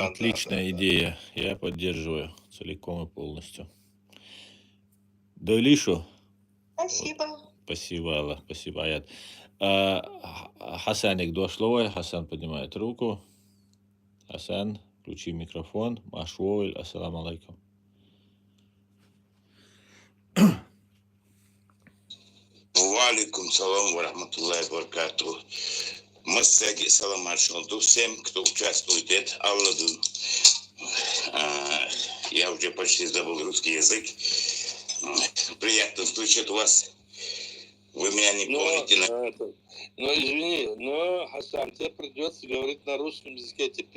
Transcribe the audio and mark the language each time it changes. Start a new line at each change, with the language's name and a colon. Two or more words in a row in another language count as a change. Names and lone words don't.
Russian: Отличная идея. Я поддерживаю целиком и полностью. Дойлишу. Спасибо. Спасибо, Алла. Спасибо, Аят. Хасаник, два слова. Хасан поднимает руку. Хасан, включи микрофон.
Arabic: Машуэль, السلام عليكم. وعليكم السلام ورحمة الله وبركاته.
Russian: Массаги
Arabic: سلام عليكم
Russian: всем, кто участвует. Это Алладу. Я уже почти забыл русский язык. Приятно слышать вас. Вы меня не помните. Ну, извини, но, Хасан, тебе придется говорить на русском языке теперь.